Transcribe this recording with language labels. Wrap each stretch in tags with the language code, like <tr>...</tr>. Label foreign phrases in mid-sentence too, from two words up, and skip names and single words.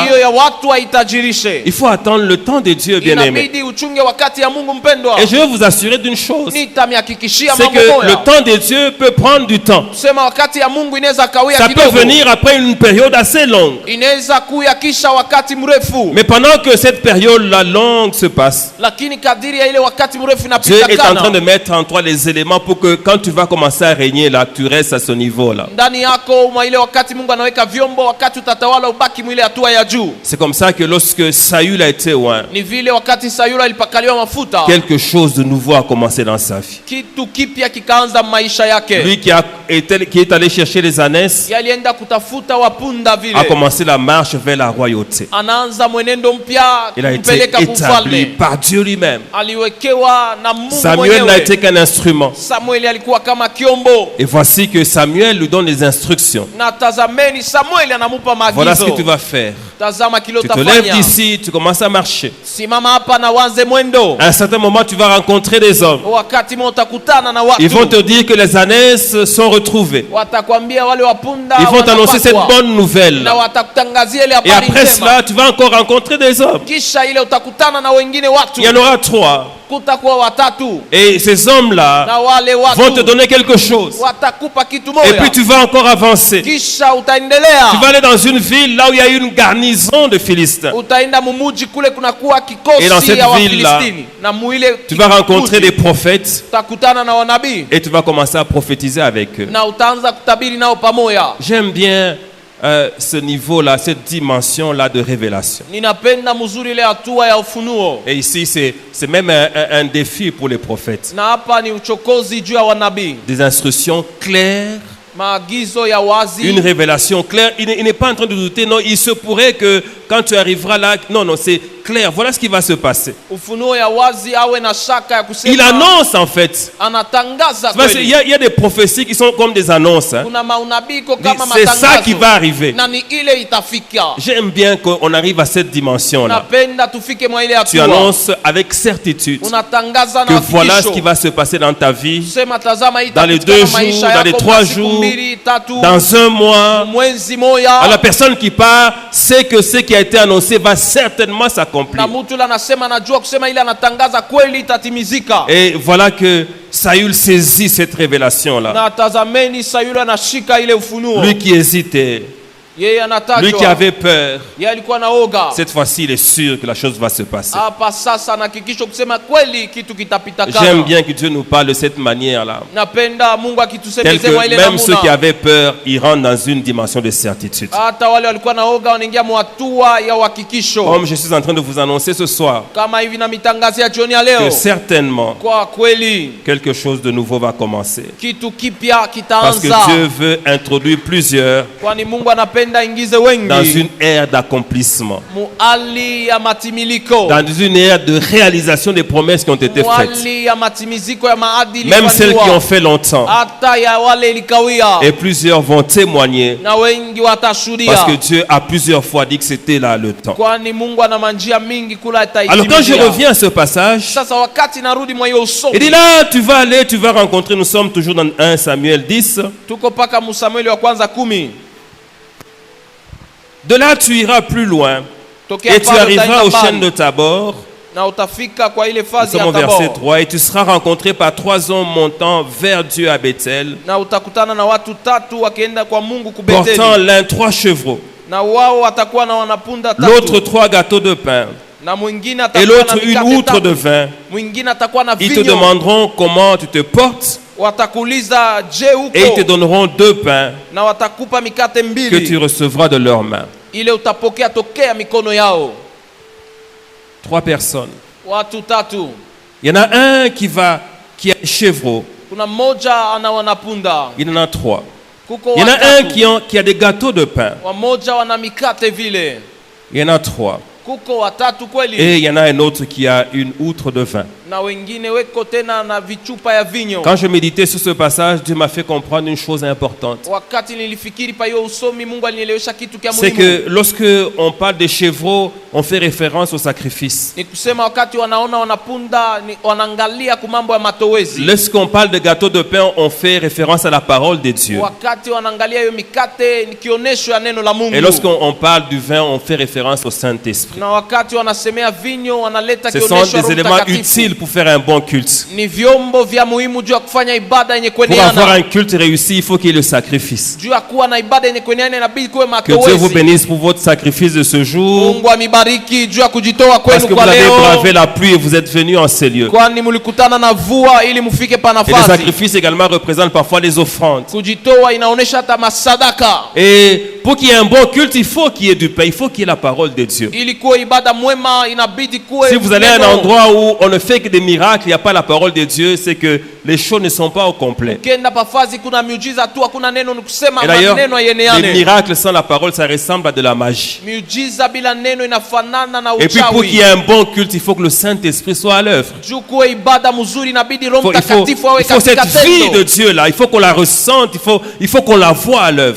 <sw>Hiyo ya watu haitajirishe.</sw> <fr>Il faut attendre le temps de Dieu, bien-aimé.</fr> <sw>Inabidi uchunge wakati ya Mungu mpendwa.</sw> <fr>Et je veux vous assurer d'une chose.</fr> <sw>Nitamhakikishia</sw> <fr>C'est</fr> <sw>mambo</sw> <fr>que</fr> <sw>moja.</sw> <fr>le temps de Dieu peut prendre du temps.</fr> <sw>Sema wakati ya Mungu inaweza kawia</sw> <fr>Ça peut</fr> <sw>kidogo.</sw> <fr>venir après une période assez longue.</fr> <sw>Inaweza kuya kisha wakati mrefu.</sw> <fr>Mais pendant que cette période-là longue se passe,</fr> <sw>Lakini kadiri ya ile wakati mrefu</sw> <fr>Dieu est en train</fr> <sw>inapitakana.</sw> <fr>de mettre en toi les éléments pour que quand tu vas commencer à régner là, tu restes à ce niveau-là.</fr> <sw>Ndani yako mwa ile wakati Mungu anaweka vyombo, wakati utatawala ubaki mwile hatua ya juu.</sw> <fr>C'est comme ça que lorsque Saül a été oint,</fr> <sw>Ni vile wakati Sayula ilipakaliwa mafuta,</sw> <fr>quelque chose de nouveau a commencé dans sa vie.</fr> <sw>kitu kipya kikaanza maisha yake.</sw> <fr>Lui qui est allé chercher les ânesses</fr> <sw>Yalienda kutafuta wapunda</sw> <fr>a</fr> <sw>vile.</sw> <fr>commencé la marche vers la royauté.</fr> <sw>Anaanza mwenendo mpya</sw> <fr>Il a été</fr> <sw>kumpeleka</sw> <fr>établi</fr> <sw>kufalme.</sw> <fr>par Dieu lui-même.</fr> <sw>Aliwekewa na Mungu</sw> <fr>Samuel n'a</fr> <sw>mwenyewe.</sw> <fr>été qu'un instrument.</fr> <sw>Samueli alikuwa kama kiombo.</sw> <fr>Et voici que Samuel lui donne les instructions.</fr> <sw>Na tazameni Samueli anamupa</sw> <fr>Voilà ce que tu</fr> <sw>maagizo.</sw> <fr>vas faire.</fr> <sw>Tazama kile</sw> <fr>Tu te lèves</fr> <sw>utafanya.</sw> <fr>d'ici, tu commences à marcher.</fr> <sw>Simama hapa na wanze mwendo.</sw> <fr>À un certain moment, tu vas rencontrer des hommes.</fr> <sw>Wakati mmoja utakutana na watu.</sw> <fr>Ils vont te dire que les ânesses sont retrouvées.</fr> <sw>Watakwambia wale wapunda</sw> <fr>Ils vont t'annoncer cette</fr> <sw>wanapakwa.</sw> <fr>bonne nouvelle.</fr> <sw>Na watakutangazia ile</sw> <fr>Et</fr> <sw>habari</sw> <fr>après</fr> <sw>njema.</sw> <fr>cela, tu vas encore rencontrer des hommes.</fr> <sw>Kisha ile utakutana na wengine watu.</sw> <fr>Il y en aura 3.</fr> <sw>Kutakuwa watatu.</sw> <fr>Et ces hommes-là</fr> <sw>Na wale</sw> <fr>vont te</fr> <sw>watu</sw> <fr>donner quelque chose.</fr> <sw>watakupa kitu</sw> <fr>Et</fr> <sw>moja.</sw> <fr>puis tu vas encore avancer.</fr> <sw>Kisha utaendelea.</sw> <fr>Tu vas aller dans une ville là où il y a une garnison de Philistins.</fr> <sw>Utaenda mumuji kule kunakuwa</sw> <fr>Et dans</fr> <sw>kikosi</sw> <fr>cette</fr> <sw>ya</sw> <fr>ville-là,</fr> <sw>Wafilistini. Na muile</sw> <fr>Tu vas rencontrer des prophètes</fr> <sw>utakutana na wanabii.</sw> <fr>et tu vas commencer à prophétiser avec eux.</fr> <sw>Na utaanza kutabiri nao pamoja.</sw> <fr>J'aime bien ce niveau-là, cette dimension-là de révélation.</fr> <sw>Ninapenda mzuri ile hatua ya ufunuo.</sw> <fr>Et ici, c'est même un défi pour les prophètes.</fr> <sw>Na hapa ni uchokozi juu ya wanabii.</sw> <fr>Des instructions claires,</fr> <sw>Maagizo ya wazi.</sw> <fr>une révélation claire. Il n'est pas en train de douter, non, il se pourrait que quand tu arriveras là, non, c'est clair, voilà ce qui va se passer.</fr> <sw>Ufunuo ya wazi awe na shaka ya kusema.</sw> <fr>Il annonce en fait.</fr> <sw>Anatangaza</sw> <fr>Parce qu'il</fr> <sw>kweli.</sw> <fr>y a des prophéties qui sont comme des annonces. Hein.</fr> <sw>Kuna maunabiko kama</sw> <fr>C'est</fr> <sw>matangazo.</sw> <fr>ça qui va arriver.</fr> <sw>Na ni ile itafika.</sw> <fr>J'aime bien qu'on arrive à cette dimension-là.</fr> <sw>Napenda tufike mwa ile</sw> <fr>Tu</fr> <sw>hatua.</sw> <fr>annonces avec certitude</fr> <sw>Unatangaza</sw> <fr>que</fr> <sw>na</sw> <fr>voilà ce</fr> <sw>hakikisho.</sw> <fr>qui va se passer dans ta vie,</fr> <sw>Sema tazama hii</sw> <fr>dans les</fr> <sw>itapatikana</sw> <fr>2 jours,</fr> <sw>maisha</sw> <fr>dans les</fr> <sw>yako</sw> <fr>3</fr> <sw>masiku</sw> <fr>jours,</fr> <sw>mbili, tatu,</sw> <fr>dans un mois.</fr> <sw>mwezi moja.</sw> <fr>Alors, la personne qui part sait que ce qui a été annoncé va certainement</fr> <sw>Na</sw> <fr>s'accomplir.</fr> <sw>mtu yule anasema anajua kusema ile anatangaza kweli itatimizika.</sw> <fr>Et voilà que Saül saisit cette révélation-là.</fr> <sw>Na tazameni Sayula anashika ile ufunuo.</sw> <fr>Lui qui hésitait,</fr> <sw>Yeye anatajwa.</sw> <fr>lui qui avait peur,</fr> <sw>Yeye alikuwa na oga.</sw> <fr>cette fois-ci, il est sûr que la chose va se passer.</fr> <sw>Hapa sasa anahakikisha kusema kweli kitu kitapita kana.</sw> <fr>J'aime bien que Dieu nous parle de cette manière-là.</fr> <sw>Napenda Mungu</sw> <fr>Tel</fr> <sw>akitusemezema</sw> <fr>que</fr> <sw>ile</sw> <fr>même ceux qui</fr> <sw>namuna.</sw> <fr>avaient peur, ils rentrent dans une dimension de certitude.</fr> <sw>Hata wale walikuwa na oga wanaingia mwatua ya uhakikisho.</sw> <fr>Comme je suis en train de vous annoncer ce soir,</fr> <sw>Kama hivi na mitangazo ya jioni ya</sw> <fr>que</fr> <sw>leo.</sw> <fr>certainement,</fr> <sw>Kwa kweli</sw> <fr>quelque chose de nouveau va commencer.</fr> <sw>kitu kipya</sw> <fr>Parce que</fr> <sw>kitaanza.</sw> <fr>Dieu veut introduire plusieurs</fr> <sw>Kwani Mungu anapenda ingize wengi</sw> <fr>dans une ère d'accomplissement,</fr> <sw>muali ya matimiliko.</sw> <fr>dans une ère de réalisation des promesses qui ont été faites,</fr> <sw>Muali ya matimiziko ya maadili</sw> <fr>même celles qui ont</fr> <sw>yaliyofanyiwa.</sw> <fr>fait longtemps.</fr> <sw>Hata ya wale ilikawia.</sw> <fr>Et plusieurs vont témoigner</fr> <sw>Na wengi watashuhudia.</sw> <fr>parce que Dieu a plusieurs fois dit que c'était là le temps.</fr> <sw>Kwani Mungu ana manjia mingi kula</sw> <fr>Alors quand je</fr> <sw>itaitimizia.</sw> <fr>reviens à ce passage,</fr> <sw>Sasa wakati narudi mwa hiyo usomi.</sw> <fr>il dit là, tu vas aller, tu vas rencontrer, nous sommes toujours dans 1 Samuel 10.</fr> <sw>Tuko paka Musamueli wa kwanza 10.</sw> <fr>De là, tu iras plus loin</fr> <sw>Tokea</sw> <fr>et tu</fr> <sw>pale</sw> <fr>arriveras</fr> <sw>utaenda</sw> <fr>au</fr> <sw>mbali.</sw> <fr>chêne de Tabor.</fr> <sw>Na utafika kwa ile</sw> <fr>Nous</fr> <sw>fazi</sw> <fr>sommes</fr> <sw>ya</sw> <fr>au verset</fr> <sw>Tabor.</sw> <fr>3. Et tu seras rencontré par 3 hommes montant vers Dieu à Bethel,</fr> <sw>Na utakutana na watu tatu wakienda kwa Mungu</sw> <fr>portant</fr> <sw>kubeteli.</sw> <fr>l'un 3 chevreaux,</fr> <sw>Na wao watakuwa na wanapunda</sw> <fr>l'autre</fr> <sw>tatu.</sw> <fr>3 gâteaux de pain</fr> <sw>Na mwingine</sw> <fr>et</fr> <sw>atakuwa</sw> <fr>l'autre</fr> <sw>na</sw> <fr>une</fr> <sw>mikate</sw> <fr>outre de</fr> <sw>tatu.</sw> <fr>vin.</fr> <sw>Mwingine atakuwa na</sw> <fr>Ils te</fr> <sw>vinyo.</sw> <fr>demanderont comment tu te portes</fr> <sw>Watakuuliza je</sw> <fr>et ils te</fr> <sw>huko,</sw> <fr>donneront 2 pains</fr> <sw>na watakupa mikate</sw> <fr>que tu</fr> <sw>mbili</sw> <fr>recevras de leurs mains.</fr> <sw>ile utapokea tokea mikono yao.</sw> <fr>3 personnes.</fr> <sw>Watu tatu.</sw> <fr>Il y en a un qui a un chevreau.</fr> <sw>Kuna mmoja ana wanapunda.</sw> <fr>Il y en a 3.</fr> <sw>Kuko</sw> <fr>Il y en a un</fr> <sw>watatu.</sw> <fr>qui a des gâteaux de pain.</fr> <sw>Wamoja wana mikate vile.</sw> <fr>Il y en a 3.</fr> <sw>Kuko watatu kweli.</sw> <fr>Et il y en a un autre qui a une outre de vin.</fr> <sw>na wengine weko tena na vichupa ya vinyo.</sw> <fr>Quand je méditais sur ce passage, Dieu m'a fait comprendre une chose importante.</fr> <sw>Wakati nilifikiri pa hiyo usomi, Mungu alinielewesha kitu kia</sw> <fr>C'est</fr> <sw>muhimu.</sw> <fr>que lorsque on parle des chevreaux, on fait référence au sacrifice.</fr> <sw>Ni kusema wakati wanaona wanapunda wanaangalia kumambo ya matowezi.</sw> <fr>Lorsqu'on parle de gâteau de pain, on fait référence à la parole de Dieu.</fr> <sw>Wakati wanaangalia hiyo mikate ni kionesho ya neno la Mungu.</sw> <fr>Et lorsqu'on parle du vin, on fait référence au Saint-Esprit.</fr> <sw>Na wakati wanasemea vinyo wanaleta</sw> <fr>Ce</fr> <sw>kionesho</sw> <fr>sont</fr> <sw>ya</sw> <fr>des</fr> <sw>Roho</sw> <fr>éléments</fr> <sw>Mtakatifu.</sw> <fr>utiles pour faire un bon culte.</fr> <sw>Ni vyombo vya muhimu juu ya kufanya ibada yenye</sw> <fr>Pour avoir</fr> <sw>kueneana.</sw> <fr>un culte réussi, il faut qu'il y ait le sacrifice.</fr> <sw>Juu ya kuwa na ibada yenye kueneana inabidi kuwe</sw> <fr>Que Dieu vous</fr> <sw>matowezi.</sw> <fr>bénisse pour votre sacrifice de ce jour.</fr> <sw>Mungu amibariki juu ya kujitoa</sw> <fr>Parce</fr> <sw>kwenu</sw> <fr>que vous</fr> <sw>kwa</sw> <fr>avez</fr> <sw>leo.</sw> <fr>bravé la pluie et vous êtes venus en ces lieux.</fr> <sw>Kwani mulikutana na vua ili mufike pa</sw> <fr>Et les</fr> <sw>nafasi.</sw> <fr>sacrifices également représentent parfois les offrandes.</fr> <sw>Kujitoa inaonesha hata masadaka.</sw> <fr>Et pour qu'il y ait un bon culte, il faut qu'il y ait du pain, il faut qu'il y ait la parole de Dieu.</fr> <sw>Ili kuwe ibada mwema inabidi kuwe</sw> <fr>Si vous allez à un</fr> <sw>neno.</sw> <fr>endroit où on ne fait que des miracles, il n'y a pas la parole de Dieu, c'est que les choses ne sont pas au complet.</fr> <sw>Ukienda pafazi kuna miujiza tu hakuna neno, ni kusema</sw> <fr>Et d'ailleurs,</fr> <sw>maneno</sw> <fr>les</fr> <sw>yeneane.</sw> <fr>miracles sans la parole, ça ressemble à de la magie.</fr> <sw>Miujiza bila neno inafanana na</sw> <fr>Et puis pour qu'il y ait</fr> <sw>uchawi.</sw> <fr>un bon culte, il faut que le Saint-Esprit soit à l'œuvre.</fr> <sw>Juu kuwe ibada mzuri inabidi Roho</sw> <fr>Il</fr> <sw>Mtakatifu awe</sw> <fr>faut cette</fr> <sw>katika</sw> <fr>vie de</fr> <sw>tendo.</sw> <fr>Dieu là, il faut qu'on la ressente, il faut qu'on la voie à l'œuvre.</fr>